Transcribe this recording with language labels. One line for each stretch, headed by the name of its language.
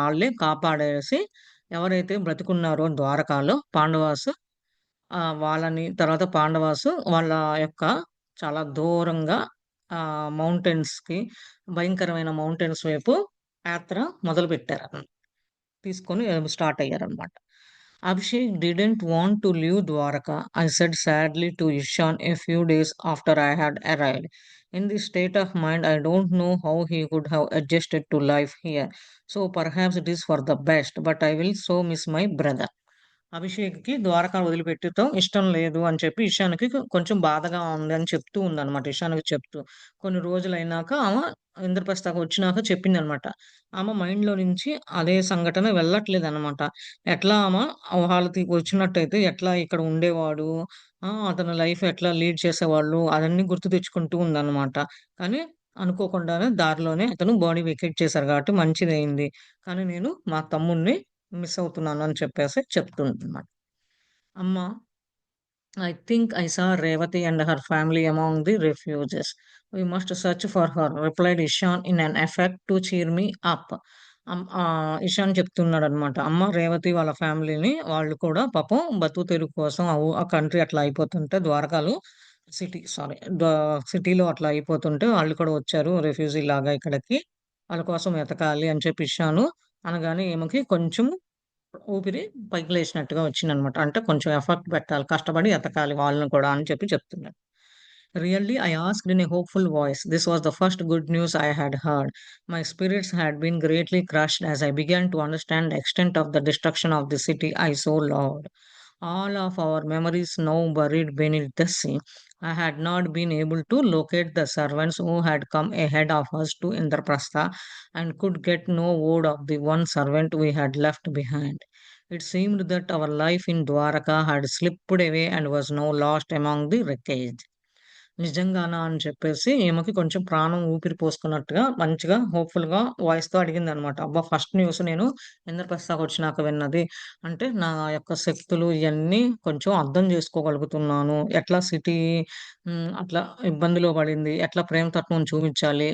Telugu: ఆళ్ళే కాపాడేసి ఎవరైతే బ్రతికున్నారో ద్వారకాలో పాండవాసు వాళ్ళని తర్వాత పాండవాసు వాళ్ళ యొక్క చాలా దూరంగా మౌంటైన్స్‌కి భయంకరమైన మౌంటైన్స్ వైపు యాత్ర మొదలుపెట్టారు. తీసుకొని start అయ్యారన్నమాట.
English: Abhishek didn't want to leave Dwarka, I said sadly to Ishan a few days after I had arrived. In this state of mind, I don't know how he could have adjusted to life here. So perhaps it is for the best, but I will so miss my brother.
Telugu: అభిషేక్‌కి Dwaraka వదిలిపెట్టటం ఇష్టం లేదు అని చెప్పి ఇషాన్‌కి కొంచెం బాధగా ఉంది అని చెప్తూ ఉందన్నమాట. ఇషాన్‌కి చెప్తూ. కొన్ని రోజులైనాక ఆమె ఇంద్రప్రస్థకు వచ్చినాక చెప్పిందన్నమాట. ఆమె మైండ్‌లో నుంచి అదే సంఘటన వెళ్ళట్లేదన్నమాట. ఎట్లా ఆమె వాళ్ళకి వచ్చినట్టయితే ఎట్లా ఇక్కడ ఉండేవాడు, అతని లైఫ్ ఎట్లా లీడ్ చేసేవాళ్ళు అదన్నీ గుర్తు తెచ్చుకుంటూ ఉందన్నమాట. కానీ అనుకోకుండానే దారిలోనే అతను బాడీ వెకేట్ చేశారు కాబట్టి మంచిదయింది. కానీ నేను మా తమ్ముడిని మిస్ అవుతున్నాను అని చెప్పేసి చెప్తుందన్నమాట. అమ్మ
English: I think I saw Revati and her family among the refugees. We must search for her, replied Ishan in an effort to cheer me up.
Telugu: Ishan చెప్తున్నాడు అనమాట. అమ్మ రేవతి వాళ్ళ ఫ్యామిలీని వాళ్ళు కూడా పాపం బతుకు తెరువు కోసం ఆ కంట్రీ అట్లా అయిపోతుంటే ద్వారకాలో సారీ సిటీలో అట్లా అయిపోతుంటే వాళ్ళు కూడా వచ్చారు రెఫ్యూజీ లాగా ఇక్కడికి. వాళ్ళ కోసం వెతకాలి అని చెప్పి ఇషాను అనగానే ఈమెకి కొంచెం ఊపిరి పైకి లేచినట్టుగా వచ్చిందనమాట. అంటే కొంచెం ఎఫర్ట్ పెట్టాలి. కష్టపడి ఎతకాలి వాళ్ళని కూడా అని చెప్పి చెప్తున్నాడు.
English: Really, I asked in a hopeful voice. This was the first good news I had heard. My spirits had been greatly crushed as I began to understand the extent of the destruction of the city I so loved. All of our memories now buried beneath the sea. I had not been able to locate the servants who had come ahead of us to Indraprastha and could get no word of the one servant we had left behind. It seemed that our life in Dwaraka had slipped away and was now lost among the wreckage.
Telugu: నిజంగానా అని చెప్పేసి ఈమెకి కొంచెం ప్రాణం ఊపిరి పోసుకున్నట్టుగా మంచిగా హోప్‌ఫుల్‌గా వాయిస్‌తో అడిగిందనమాట. అబ్బా! First news నేను ఇంద్రప్రస్థకొచ్చినాక విన్నది. అంటే నా యొక్క శక్తులు ఇయన్నీ కొంచెం అర్థం చేసుకోగలుగుతున్నాను. ఎట్లా సిటీ అట్లా ఇబ్బందిలో పడింది. ఎట్లా ప్రేమ తత్వం చూపించాలి.